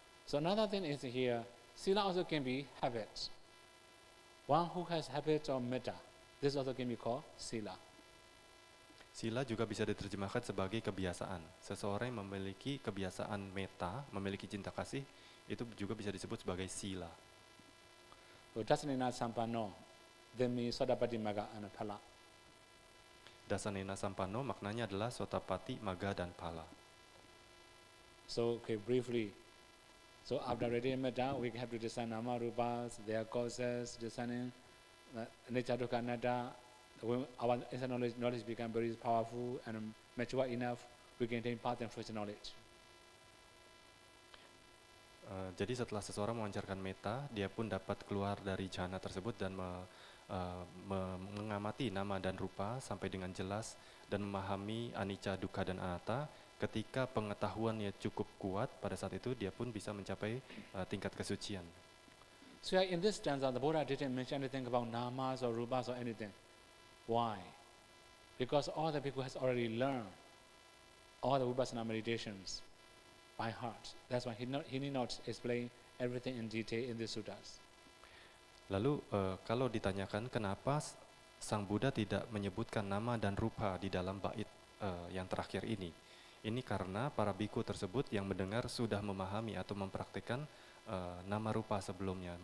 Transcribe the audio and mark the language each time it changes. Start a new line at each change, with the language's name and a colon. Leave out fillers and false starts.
English: So another thing is here, sila also can be habits. One who has habits of metta, this also can be called sila.
Indonesian: Sila juga bisa diterjemahkan sebagai kebiasaan. Seseorang yang memiliki kebiasaan metta, memiliki cinta kasih, itu juga bisa disebut sebagai sila.
Pali: Dasanena sampano, demi sodapati maga and phala. Dasanena sampano
Indonesian: maknanya adalah sotapati, maga, dan phala.
English: So okay, briefly. So after reading metta, we have to discern nama rupas, their causes, discerning nature dukkha anatta. When our internal knowledge become very powerful and mature enough, we can attain path and fruition knowledge.
Indonesian: Jadi setelah seseorang memancarkan metta, dia pun dapat keluar dari jhana tersebut dan mengamati nama dan rupa sampai dengan jelas dan memahami anicca, dukkha, dan anatta. Ketika pengetahuannya cukup kuat, pada saat itu dia pun bisa mencapai tingkat kesucian.
English: So in this stanza, the Buddha didn't mention anything about namas or rupas or anything. Why? Because all the people has already learned all the Vipassana meditations by heart. That's why he need not explain everything in detail in the suttas.
Indonesian: Lalu kalau ditanyakan kenapa Sang Buddha tidak menyebutkan nama dan rupa di dalam bait yang terakhir ini karena para biku tersebut yang mendengar sudah memahami atau mempraktikkan nama rupa sebelumnya.